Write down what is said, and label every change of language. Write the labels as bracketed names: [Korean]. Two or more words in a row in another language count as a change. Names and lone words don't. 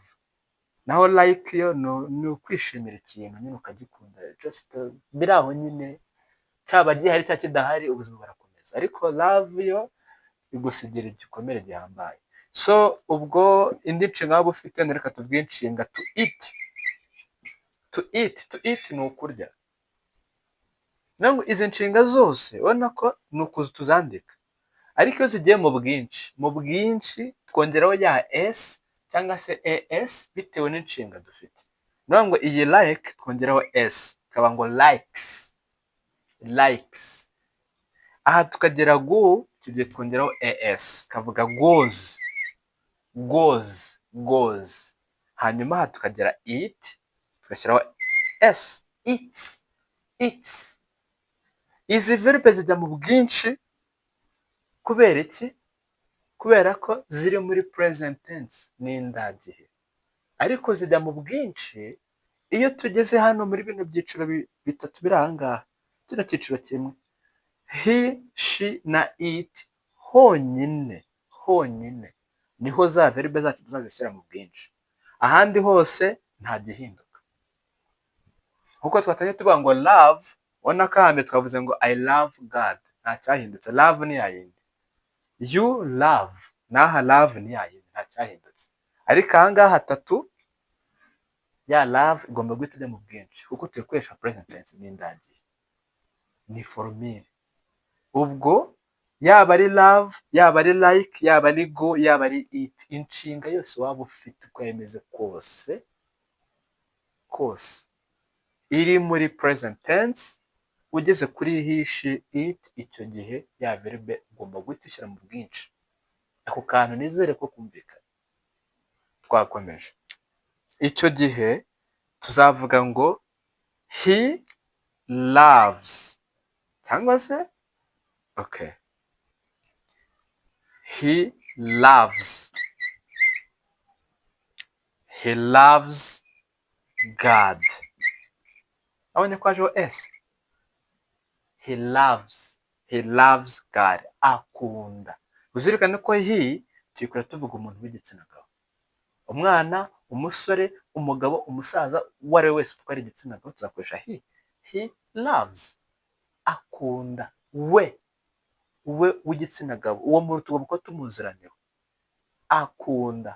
[Kinyarwanda] Naho like yo ni ukwishimira ikintu nyine ukagikunda, just biraho nyine, cyaba gihari cyangwa kidahari ubuzima burakomeza. Ariko love yo igusigira igikomere gihambaye. So ubwo indi nshinga waba ufite, reka tuvuge inshinga [English] to eat. To eat [Kinyarwanda] ni ukurya. Nango izi nshinga zose ubona ko ni ukuza tuzandika, ariko iyo zigiye mu bwinshi twongeraho ya s cyangwa se as bitewe n'inshinga dufite. Nango iyi like twongeraho s, kaba ngo likes. Aha tukagera go, tugiye twongeraho as, kavuga goes. Hanyuma aha tukagera eat, tugashyiraho s, eats. Izi verbe zijya mu bwinshi kubera iki? Kubera ko ziri muri [English] present tense [Kinyarwanda] n'indagihe. Ariko zijya mu bwinshi iyo tugeze hano muri bino byiciro bitatu biri aha ngaha. Kino cyiciro kimwe, [English] he, she [Kinyarwanda] na it, honyine niho za verbe zacu tuzazishyira mu bwinshi. Ahandi hose nta gihinduka. Nkuko twatangiye tuvuga ngo love, ubona ko ahambere twavuze ngo [English] I love God, [Kinyarwanda] nta cyahindutse. Love ni yayindi. [English] You love, [Kinyarwanda] naha love ni yayindi, nta cyahindutse. Ariko aha ngaha hatatu, ya love igomba guhita ijya mu bwinshi kuko tuyikoresha [English] present tense [Kinyarwanda] n'indagihe. Ni formule. Ubwo yaba ari love, yaba ari like, yaba ari go, yaba ari it, inshinga yose waba ufite uko yemeze kose iri muri [English] present tense, [Kinyarwanda] ugeze kuri [English] he, she, it, [Kinyarwanda] icyo gihe ya verbe ugomba guhita ushyira mu bwinshi. Ako kantu nizere ko kumvikana. Twakomeje. Icyo gihe tuzavuga ngo [English] he loves, [Kinyarwanda] cyangwa se [English] okay, he loves God. [Kinyarwanda] Abonye ko hajeho s. [English] He loves God, [Kinyarwanda] akunda. Uzirikane ko he tuyikora tuvuga umuntu w'igitsina gabo, umwana, umusore, umugabo, umusaza, uwo ari we wese utwara igitsina gabo tuzakoresha [English] he loves, [Kinyarwanda] akunda, we w'igitsina gabo, uwo muntu tugomba kuba tumuziraniyeho, akunda.